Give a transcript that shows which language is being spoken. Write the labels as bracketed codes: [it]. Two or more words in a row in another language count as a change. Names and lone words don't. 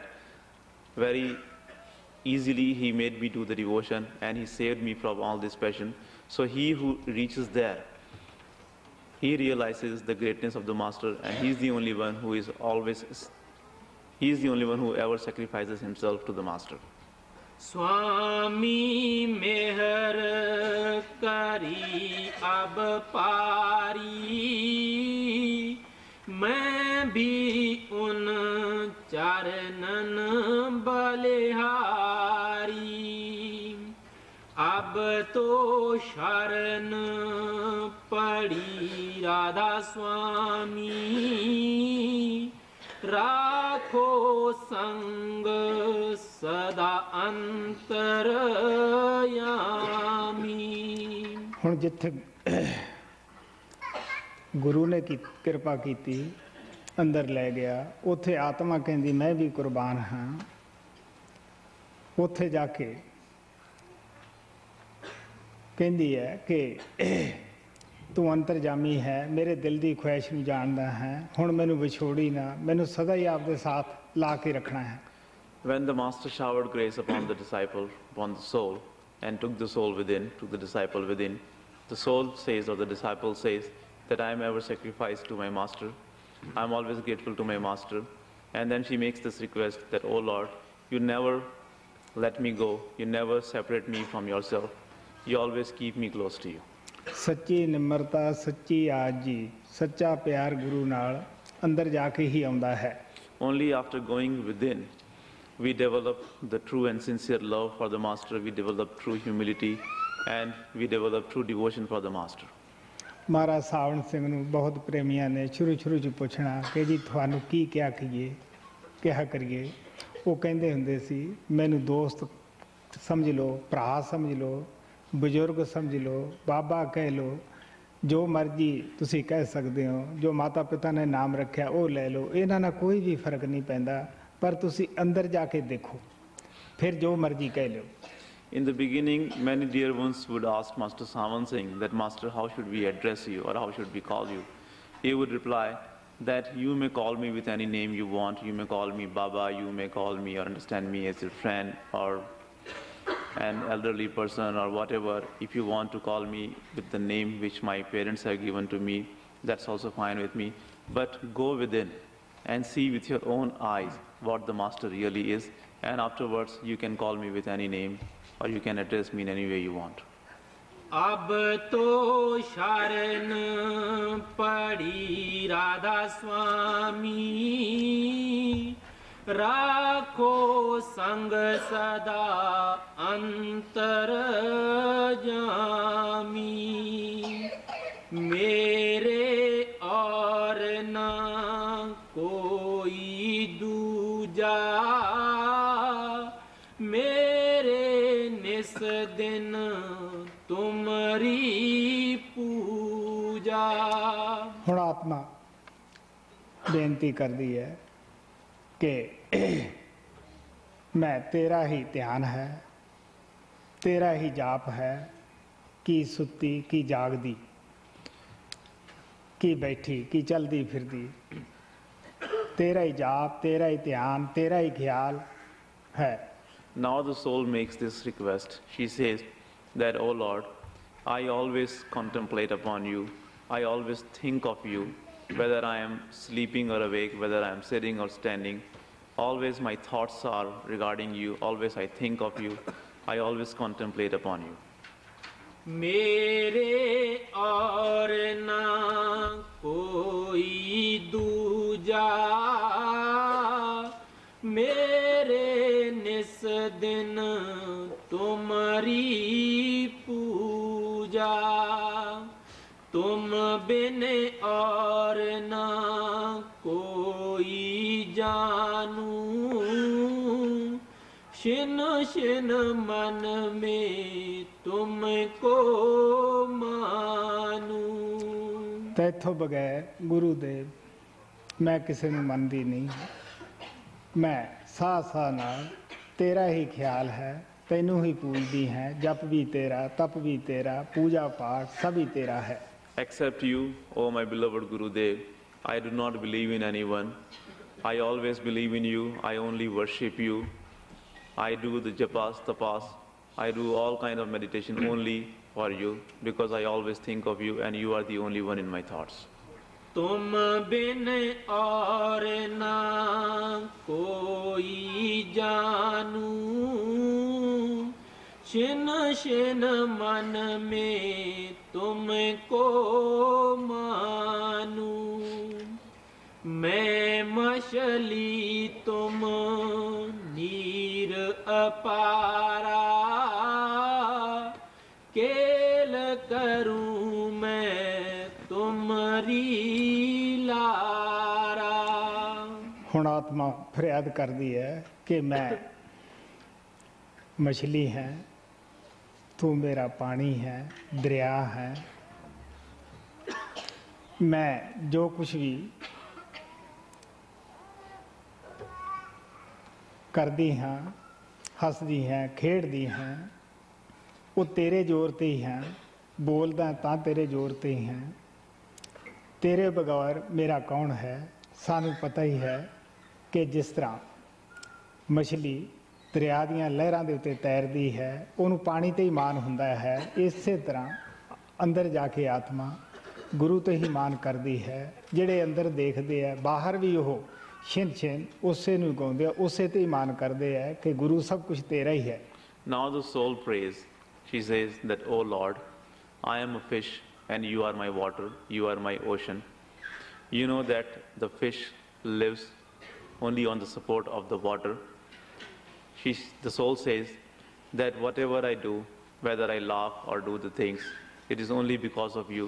[en] Very easily he made me do the devotion and he saved me from all this passion. So he who reaches there, he realizes the greatness of the master, and he's the only one who is always, he's the only one who ever sacrifices himself to the master. [hi] स्वामी मेहर करी अब पारी मैं भी उन चरणन बलिहारी। तो शरण पड़ी राधा स्वामी, राखो संग सदा अंतरयामी। [pa] ਹੁਣ ਜਿੱਥੇ ਗੁਰੂ ਨੇ ਕਿਰਪਾ ਕੀਤੀ ਅੰਦਰ ਲੈ ਗਿਆ, ਉੱਥੇ ਆਤਮਾ ਕਹਿੰਦੀ ਮੈਂ ਵੀ ਕੁਰਬਾਨ ਹਾਂ। ਉੱਥੇ ਜਾ ਕੇ ਕਹਿੰਦੀ ਹੈ ਕਿ ਤੂੰ ਅੰਤਰਜਾਮੀ ਹੈ, ਮੇਰੇ ਦਿਲ ਦੀ ਖੁਆਇਸ਼ ਨੂੰ ਜਾਣਦਾ ਹੈ, ਹੁਣ ਮੈਨੂੰ ਵਿਛੋੜੀ ਨਾ, ਮੈਨੂੰ ਸਦਾ ਹੀ ਆਪਦੇ ਸਾਥ ਲਾ ਕੇ ਰੱਖਣਾ ਹੈ। [en] When the Master showered grace upon the disciple, upon the soul, and took the soul within, took the disciple within, the soul says, or the disciple says, that I am ever sacrificed to my Master. I am always grateful to my Master. And then she makes this request that, oh Lord, you never let me go. You never separate me from yourself. You always keep me close to you. [pa] ਸੱਚੀ ਨਿਮਰਤਾ, ਸੱਚੀ ਆਜੀ, ਸੱਚਾ ਪਿਆਰ ਗੁਰੂ ਨਾਲ ਅੰਦਰ ਜਾ ਕੇ ਹੀ ਆਉਂਦਾ ਹੈ। [en] Only after going within, we develop the true and sincere love for the Master. We develop true humility, and we develop true devotion for the Master. [pa] ਮਹਾਰਾਜ ਸਾਵਣ ਸਿੰਘ ਨੂੰ ਬਹੁਤ ਪ੍ਰੇਮੀਆਂ ਨੇ ਸ਼ੁਰੂ ਚ ਪੁੱਛਣਾ ਕਿ ਜੀ ਤੁਹਾਨੂੰ ਕੀ ਕਿਹਾ ਕਰੀਏ। ਉਹ ਕਹਿੰਦੇ ਹੁੰਦੇ ਸੀ, ਮੈਨੂੰ ਦੋਸਤ ਸਮਝ ਲਓ, ਭਰਾ ਸਮਝ ਲਓ, ਬਜ਼ੁਰਗ ਸਮਝ ਲਓ, ਬਾਬਾ ਕਹਿ ਲਓ, ਜੋ ਮਰਜ਼ੀ ਤੁਸੀਂ ਕਹਿ ਸਕਦੇ ਹੋ, ਜੋ ਮਾਤਾ ਪਿਤਾ ਨੇ ਨਾਮ ਰੱਖਿਆ ਉਹ ਲੈ ਲਓ, ਇਹਨਾਂ ਨਾਲ ਕੋਈ ਵੀ ਫਰਕ ਨਹੀਂ ਪੈਂਦਾ, ਪਰ ਤੁਸੀਂ ਅੰਦਰ ਜਾ ਕੇ ਦੇਖੋ, ਫਿਰ ਜੋ ਮਰਜ਼ੀ ਕਹਿ ਲਓ। [en] In the beginning, many dear ones would ask Master Savan Singh that, Master, how should we address you, or how should we call you? He would reply that you may call me with any name you want. You may call me Baba, you may call me or understand me as your friend or an elderly person or whatever. If you want to call me with the name which my parents have given to me, that's also fine with me. But go within and see with your own eyes what the Master really is, and afterwards you can call me with any name, or you can address me in any way you want. [hi] अब तो शरण पड़ी राधा स्वामी, राखो संग सदा अंतरजामी। मेरे और ना कोई दूजा, मेरे निस दिन तुमरी पूजा। [pa] ਹੁਣ ਆਤਮਾ ਬੇਨਤੀ ਕਰਦੀ ਹੈ ਕਿ ਮੈਂ ਤੇਰਾ ਹੀ ਧਿਆਨ ਹੈ, ਤੇਰਾ ਹੀ ਜਾਪ ਹੈ, ਕੀ ਸੁੱਤੀ ਕੀ ਜਾਗਦੀ, ਕੀ ਬੈਠੀ ਕੀ ਚਲਦੀ ਫਿਰਦੀ, ਤੇਰਾ ਹੀ ਜਾਪ, ਤੇਰਾ ਹੀ ਧਿਆਨ, ਤੇਰਾ ਹੀ ਖਿਆਲ ਹੈ। [en] Now the soul makes this request. She says that, oh Lord, I always contemplate upon you. I always think of you, whether I am sleeping or awake, whether I am sitting or standing. Always my thoughts are regarding you. Always I think of you. I always contemplate upon you. [hi] मेरे और ना कोई दूजा, मेरे निस दिन तुम्हारी पूजा। तुम बिन और ना कोई जानू, शिन शिन मन में तुमको मानू। [pa] ਤੈਥੋਂ ਬਗੈਰ ਗੁਰੂ ਦੇਵ ਮੈਂ ਕਿਸੇ ਨੂੰ ਮੰਨਦੀ ਨਹੀਂ। ਮੈਂ ਸਾਹ ਸਾਹ ਨਾਲ ਤੇਰਾ ਹੀ ਖਿਆਲ ਹੈ, ਤੈਨੂੰ ਹੀ ਪੂਜਦੀ ਹੈ, ਜਪ ਵੀ ਤੇਰਾ, ਤਪ ਵੀ ਤੇਰਾ, ਪੂਜਾ ਪਾਠ ਸਭ ਹੀ ਤੇਰਾ ਹੈ। [en] Except you, O my beloved Gurudev, I do not believe in anyone. I always believe in you. I only worship you. I do the japas, tapas. I do all kind of meditation only for you, because I always think of you and you are the only one in my thoughts. [hi] तुम बिन और ना कोई जानू, शिन शिन मन में तुमको मानू। मैं मछली तुम नीर अपारा, करूं मैं तुम्हारी लारा। [pa] ਹੁਣ ਆਤਮਾ ਫਰਿਆਦ ਕਰਦੀ ਹੈ ਕਿ ਮੈਂ ਮਛਲੀ ਹੈ, ਤੂ ਮੇਰਾ ਪਾਣੀ ਹੈ, ਦਰਿਆ ਹੈ। ਮੈਂ ਜੋ ਕੁਝ ਵੀ ਕਰਦੀ ਹਾਂ, ਹੱਸਦੀ ਹਾਂ, ਖੇਡਦੀ ਹਾਂ, ਉਹ ਤੇਰੇ ਜ਼ੋਰ ਤੇ ਹੀ ਹੈ। ਬੋਲਦਾ ਤਾਂ ਤੇਰੇ ਜ਼ੋਰ ਤੇ ਹੀ ਹੈ। ਤੇਰੇ ਬਗੈਰ ਮੇਰਾ ਕੌਣ ਹੈ। ਸਾਨੂੰ ਪਤਾ ਹੀ ਹੈ ਕਿ ਜਿਸ ਤਰ੍ਹਾਂ ਮਛਲੀ ਦਰਿਆ ਦੀਆਂ ਲਹਿਰਾਂ ਦੇ ਉੱਤੇ ਤੈਰਦੀ ਹੈ, ਉਹਨੂੰ ਪਾਣੀ ਤੇ ਹੀ ਮਾਣ ਹੁੰਦਾ ਹੈ, ਇਸੇ ਤਰ੍ਹਾਂ ਅੰਦਰ ਜਾ ਕੇ ਆਤਮਾ ਗੁਰੂ ਤੇ ਹੀ ਮਾਣ ਕਰਦੀ ਹੈ। ਜਿਹੜੇ ਅੰਦਰ ਦੇਖਦੇ ਆ, ਬਾਹਰ ਵੀ ਉਹ ਛਿਨ ਛਿਨ ਉਸੇ ਨੂੰ ਗਾਉਂਦੇ ਆ, ਉਸੇ ਤੇ ਹੀ ਮਾਣ ਕਰਦੇ ਆ ਕਿ ਗੁਰੂ ਸਭ ਕੁਝ ਤੇਰਾ ਹੀ ਹੈ। [en] Now the soul prays. She says that, "O Lord, I am a fish and you are my water, you are my ocean." You know that the fish lives only on the support of the water. The soul says that whatever I do, whether I laugh or do the things, it is only because of you.